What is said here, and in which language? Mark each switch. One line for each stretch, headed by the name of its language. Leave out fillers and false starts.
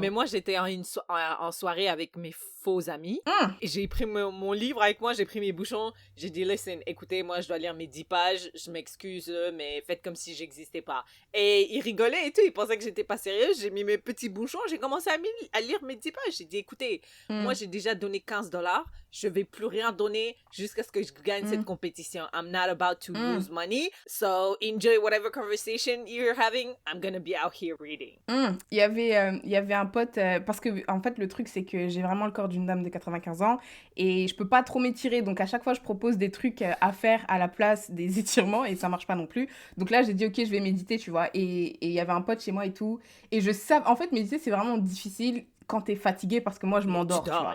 French: Mais moi j'étais en soirée avec mes faux amis, et j'ai pris mon livre avec moi, j'ai pris mes bouchons, j'ai dit listen, écoutez, moi je dois lire mes 10 pages, je m'excuse, mais faites comme si j'existais pas. Et ils rigolaient et tout, ils pensaient que j'étais pas sérieuse, j'ai mis mes petits bouchons, j'ai commencé à lire mes 10 pages, j'ai dit écoutez, moi j'ai déjà donné $15, je vais plus rien donner jusqu'à ce que je gagne cette compétition.
English: I'm not about to lose money, so enjoy whatever conversation you're having, I'm gonna be out here reading.
French: Il y avait un pote, parce que en fait le truc c'est que j'ai vraiment le corps d'une dame de 95 ans et je peux pas trop m'étirer, donc à chaque fois je propose des trucs à faire à la place des étirements et ça marche pas non plus. Donc là j'ai dit ok, je vais méditer, tu vois, et il y avait un pote chez moi et tout, et je savais, en fait méditer c'est vraiment difficile quand t'es fatigué parce que moi je m'endors, tu vois.